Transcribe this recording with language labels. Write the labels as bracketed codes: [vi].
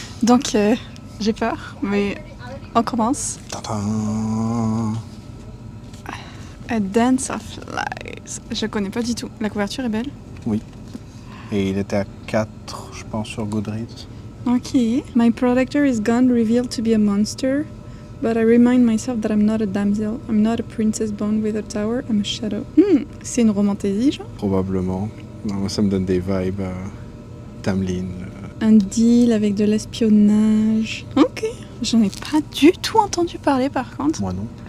[fr] Donc, j'ai peur, mais on commence. Tadam. A Dance of Lies. Je connais pas du tout. La couverture est belle. Oui. Et il était à 4, je pense, sur Goodreads. Ok. [en] My protector is gone, revealed to be a monster. But I remind myself that I'm not a damsel. I'm not a princess born with a tower. I'm a shadow. [fr] C'est une romantaisie, genre? Probablement. Non, moi, ça me donne des vibes Tamlin. Un deal avec de l'espionnage. Ok. J'en ai pas du tout entendu parler, par contre. Moi non.